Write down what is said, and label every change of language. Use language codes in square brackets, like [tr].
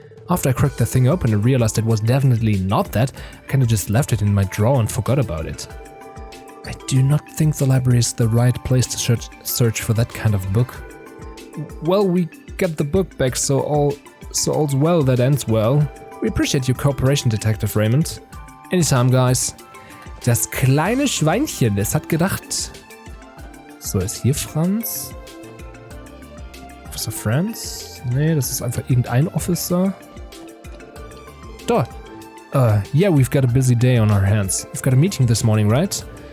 [en] After I cracked the thing open and realized it was definitely not that, I kinda just left it in my drawer and forgot about it. I do not think the library is the right place to search for that kind of book. Well, we get the book back, so all's well that ends well. We appreciate your cooperation, Detective Raymond. Anytime, guys. [de] Das kleine Schweinchen, es hat gedacht. So, ist hier Franz? Officer Franz? Nee, das ist einfach irgendein Officer. Dort. [en] Yeah, we've got a busy day on our hands. We've got a meeting this morning, right?